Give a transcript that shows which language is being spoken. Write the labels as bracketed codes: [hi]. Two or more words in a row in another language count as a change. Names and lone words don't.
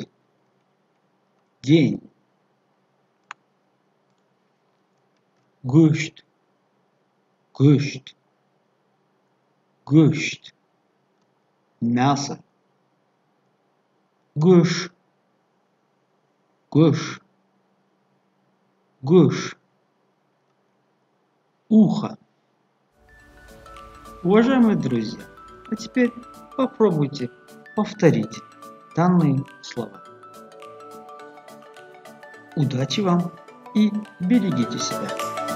[ru] День. Гущт. [tg] Гущт. Гущт. [ru] Мясо. Гуш. [tg] Гуш. Гуш. [ru] Ухо. Уважаемые друзья, а теперь попробуйте повторить данные слова. Удачи вам и берегите себя!